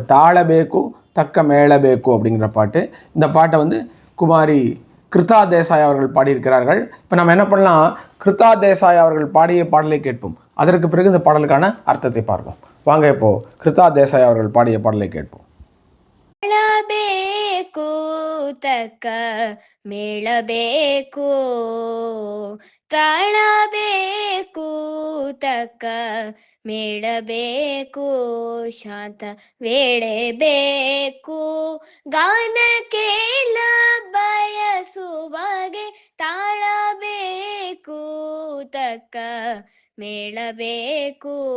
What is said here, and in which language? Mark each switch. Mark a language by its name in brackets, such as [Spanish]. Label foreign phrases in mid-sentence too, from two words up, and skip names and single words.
[Tamil] தாளபேக்கு தக்க மேளபேக்கு அப்படிங்கிற பாட்டு. இந்த பாட்டை குமாரி கிருதா தேசாய் அவர்கள் பாடியிருக்கிறார்கள். இப்போ நம்ம என்ன பண்ணலாம், கிருதா தேசாய் அவர்கள் பாடிய பாடலை கேட்போம். அதற்கு பிறகு இந்த பாடலுக்கான அர்த்தத்தை பார்ப்போம். வாங்க இப்போ கிருதா தேசாய் அவர்கள் பாடிய பாடலை கேட்போம். [Kannada] ತಕ್ಕ ಮೇಳಬೇಕು, ತಾಳಬೇಕು ತಕ್ಕ ಮೇಳಬೇಕು, ಶಾಂತ ವೇಳೆಬೇಕು, ಗಾನ ಕೇಳ ಬಯಸುವಾಗೆ ತಾಳಬೇಕು ತಕ್ಕ ಮೇಳಬೇಕು.